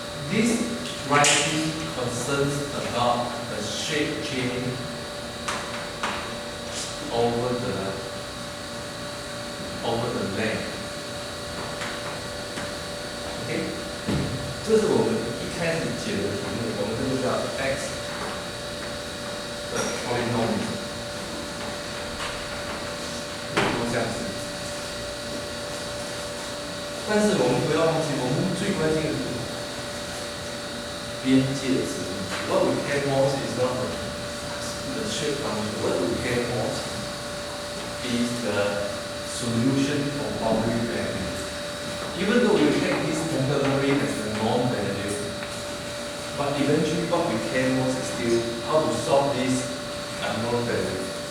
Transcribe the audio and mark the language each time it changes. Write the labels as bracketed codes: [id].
[en] This writing concerns about the shape change over the length. Okay. [zh] 这是我们一开始解的题目，我们这个叫 x 的 polynomial。但是我们不要忘记，我们最关键的是边界值。 [en] What we care most is not the shape function. What we care most is the solution of boundary value. Even though we take this temporary as the norm value, but eventually what we care most is still how to solve this unknown value.